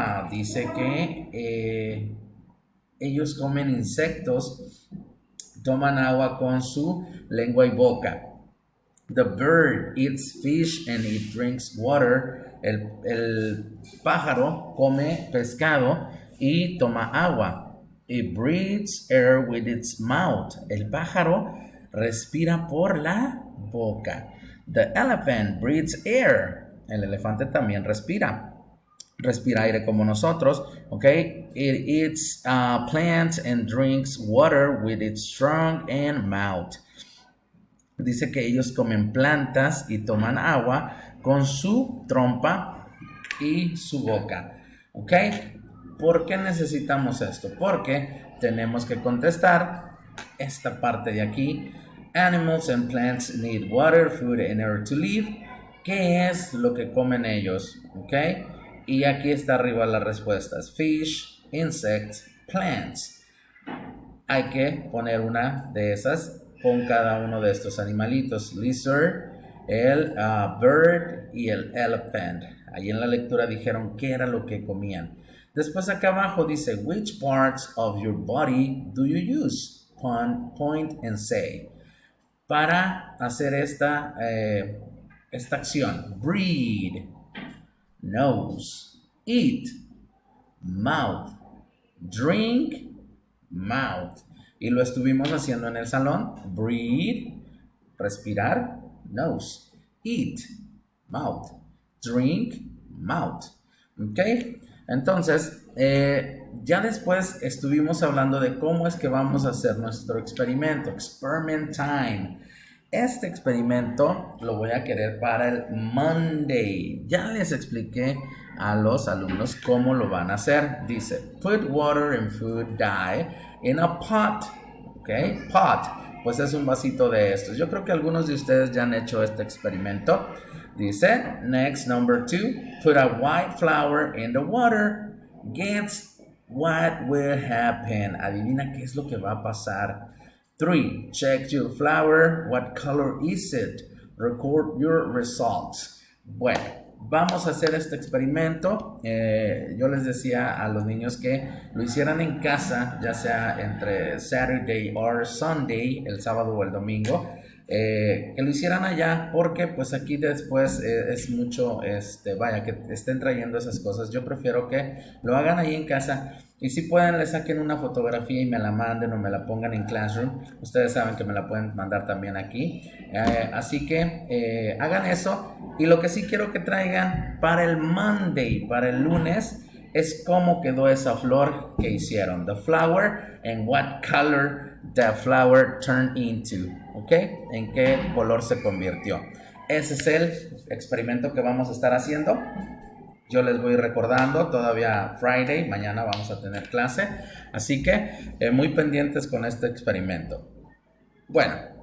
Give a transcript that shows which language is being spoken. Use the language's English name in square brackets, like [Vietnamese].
[Spanish] Dice que ellos comen insectos, toman agua con su lengua y boca. [English] The bird eats fish and it drinks water. [Spanish] El pájaro come pescado y toma agua. [English] It breathes air with its mouth. [Spanish] El pájaro respira por la boca. [English] The elephant breathes air. [Spanish] El elefante también respira. Respira aire como nosotros, ¿ok? [English] It eats plants and drinks water with its trunk and mouth. [Spanish] Dice que ellos comen plantas y toman agua con su trompa y su boca, ¿ok? ¿Por qué necesitamos esto? Porque tenemos que contestar esta parte de aquí. [English] Animals and plants need water, food and air to live. [Spanish] ¿Qué es lo que comen ellos? ¿Ok? Y aquí está arriba las respuestas. [English] Fish, insects, plants. [Spanish] Hay que poner una de esas con cada uno de estos animalitos. Lizard, el bird y el elephant. Ahí en la lectura dijeron qué era lo que comían. Después acá abajo dice, [English] which parts of your body do you use? Point and say. [Spanish] Para hacer esta acción. [English] Breathe, nose, eat, mouth, drink, mouth. [Spanish] Y lo estuvimos haciendo en el salón. [English] Breathe, respirar, nose. Eat, mouth. Drink, mouth. ¿Ok? [Spanish] Entonces, ya después estuvimos hablando de cómo es que vamos a hacer nuestro experimento. [English] Experiment time. [Spanish] Este experimento lo voy a querer para el Monday. Ya les expliqué a los alumnos cómo lo van a hacer. [English] Dice, put water and food dye in a pot. ¿Ok? Pot. [Spanish] Pues es un vasito de estos. Yo creo que algunos de ustedes ya han hecho este experimento. [English] Dice, next, number 2, put a white flower in the water. Guess what will happen. [Spanish] Adivina qué es lo que va a pasar. [English] 3. Check your flower. What color is it? Record your results. [Spanish] Bueno, vamos a hacer este experimento. Yo les decía a los niños que lo hicieran en casa, ya sea entre [English] Saturday or Sunday, [Spanish] el sábado o el domingo. Que lo hicieran allá porque pues aquí después es mucho, vaya, que estén trayendo esas cosas. Yo prefiero que lo hagan ahí en casa y si pueden le saquen una fotografía y me la manden o me la pongan en Classroom. Ustedes saben que me la pueden mandar también aquí. Así que hagan eso. Y lo que sí quiero que traigan para el Monday, para el lunes, es cómo quedó esa flor que hicieron. [English] The flower and what color the flower turned into. ¿Ok? [Spanish] ¿En qué color se convirtió? Ese es el experimento que vamos a estar haciendo. Yo les voy recordando, todavía Friday, mañana vamos a tener clase. Así que muy pendientes con este experimento. Bueno,